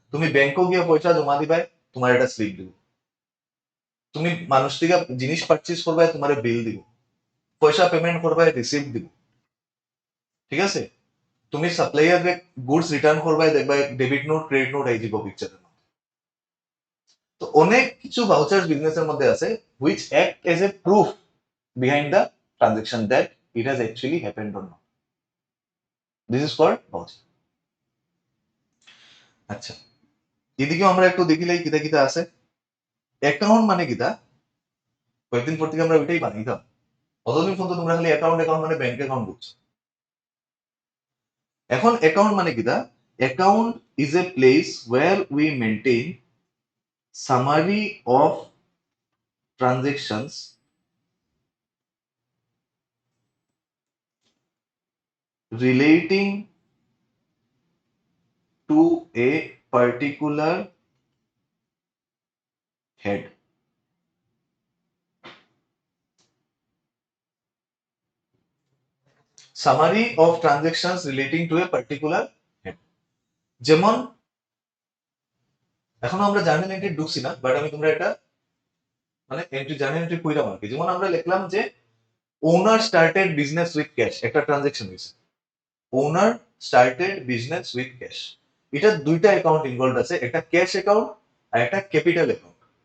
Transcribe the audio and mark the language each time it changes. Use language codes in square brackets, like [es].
[bn] তুমি ব্যাংকে গিয়ে পয়সা জমা দিবে, তোমার একটা স্লিপ দিব। তুমি মানুষ থেকে জিনিস পারচেজ করবে, তোমার বিল দিব। পয়সা পেমেন্ট করবে, রিসিপ্ট দিব। ঠিক আছে? তুমি সাপ্লাইয়ার গুডস রিটার্ন করবে, দেখবে ডেবিট নোট ক্রেডিট নোট এই যাব পিকচারের মধ্যে। তো অনেক কিছু ভাউচার বিজনেসের মধ্যে আছে [en] which act as a proof behind the transaction that it has actually happened or not. This is called voucher. [bn] আচ্ছা, এদিকেও আমরা একটু দেখিলাই কিতা কিতা আছে। অ্যাকাউন্ট মানে কিতা, কয়েকদিন পর থেকে আমরা ওইটাই বানাইতাম। অতদিন পর্যন্ত তোমরা খালি অ্যাকাউন্ট অ্যাকাউন্ট মানে ব্যাংক অ্যাকাউন্ট বুঝছো। এখন অ্যাকাউন্ট মানে কিটা? [en] Account is a place where we maintain summary of transactions relating to a particular head. Summary of transactions relating to a particular head. [bn] যেমন এখনো আমরা জার্নাল এন্ট্রি ঢুকছি না, বাট আমি তোমরা এটা মানে এন্ট্রি জার্নাল এন্ট্রি কইরাম আর কি। যেমন আমরা লিখলাম যে [en] owner started business with cash, [bn] একটা ট্রানজাকশন হয়েছে। [en] owner started business with cash, [bn] এটা দুইটা অ্যাকাউন্ট ইনভলভ আছে, একটা ক্যাশ অ্যাকাউন্ট আর একটা ক্যাপিটাল অ্যাকাউন্ট।